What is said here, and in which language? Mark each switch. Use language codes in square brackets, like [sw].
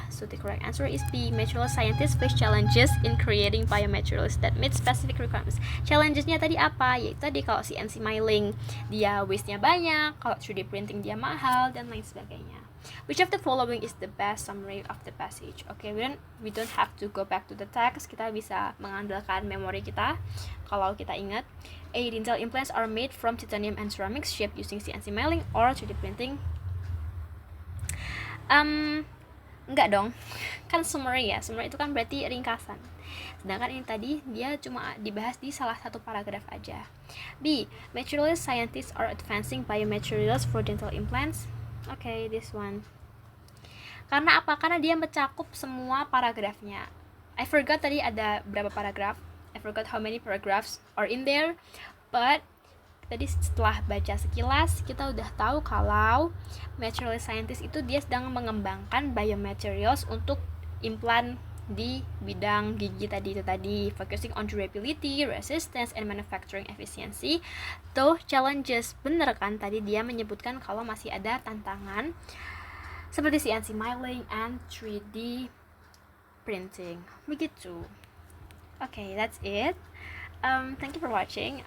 [en] So the correct answer is B. Material scientists face challenges in creating biomaterials that meet specific requirements. [id] Challengesnya tadi apa? Yaitu tadi kalau CNC milling dia waste-nya banyak, kalau 3D printing dia mahal, dan lain sebagainya. [en] Which of the following is the best summary of the passage? Okay, we don't have to go back to the text. [id] Kita bisa mengandalkan memori kita kalau kita ingat. [en] A. Dental implants are made from titanium and ceramics shaped using CNC milling or 3D printing. [id] Enggak dong, kan summary ya. Summary itu kan berarti ringkasan. Sedangkan ini tadi dia cuma dibahas di salah satu paragraf aja. B. [en] Material scientists are advancing biomaterials for dental implants. Okay, this one. [id] Karena apa? Karena dia mencakup semua paragrafnya. [en] I forgot [id] tadi ada berapa paragraf. [en] I forgot how many paragraphs are in there. [id] But tadi setelah baca sekilas, kita udah tahu kalau material scientist itu dia sedang mengembangkan biomaterials untuk implant di bidang gigi tadi, [en] focusing on durability, resistance, and manufacturing efficiency. [id] Though challenges, bener kan tadi dia menyebutkan kalau masih ada tantangan seperti CNC milling and 3D printing. Begitu. [en] Okay, that's it. Thank you for watching.